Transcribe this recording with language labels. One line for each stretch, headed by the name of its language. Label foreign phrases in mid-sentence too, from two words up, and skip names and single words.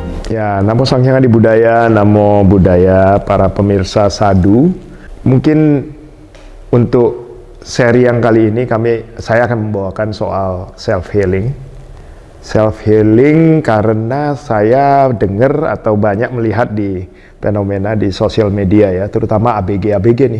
Indonesian: Ya, namo Sang Hyang Adi Budaya, namo budaya para pemirsa Sadu. Mungkin untuk seri yang kali ini saya akan membawakan soal
English: self healing. Self healing
Indonesian: karena saya dengar atau banyak melihat di fenomena di sosial media ya, terutama ABG nih.